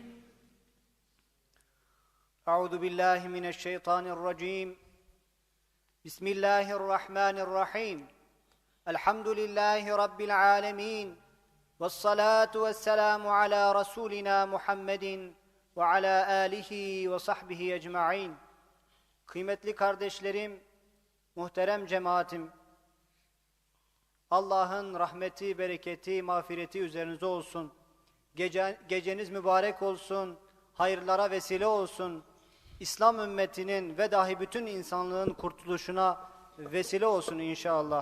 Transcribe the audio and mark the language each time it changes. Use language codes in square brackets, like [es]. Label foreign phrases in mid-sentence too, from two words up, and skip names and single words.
[ar] أعوذ بالله من الشيطان الرجيم. بسم الله الرحمن الرحيم. الحمد لله رب العالمين. والصلاة والسلام على رسولنا محمد وعلى آله وصحبه ecmaîn. [tr] Kıymetli kardeşlerim, muhterem cemaatim, Allah'ın rahmeti, bereketi, mağfireti üzerinize olsun. Geceniz mübarek olsun, hayırlara vesile olsun. İslam ümmetinin ve dahi bütün insanlığın kurtuluşuna vesile olsun inşallah.